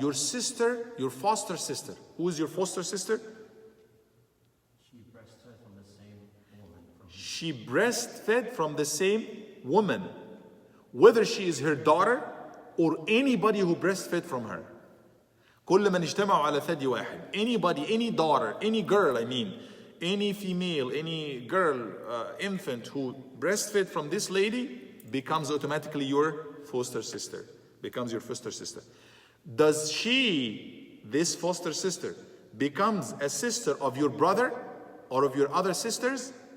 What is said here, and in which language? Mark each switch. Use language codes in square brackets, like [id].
[en] Your sister, your foster sister. Who is your foster sister? She breastfed from the same woman. She breastfed from the same woman. Whether she is her daughter or anybody who breastfed from her. [ar] كل من اجتمعوا على ثدي واحد. [en] Anybody, any daughter, any girl, any female, any girl, infant who breastfed from this lady becomes automatically your foster sister. Becomes your foster sister. Does this foster sister, becomes a sister of your brother or of your other sisters?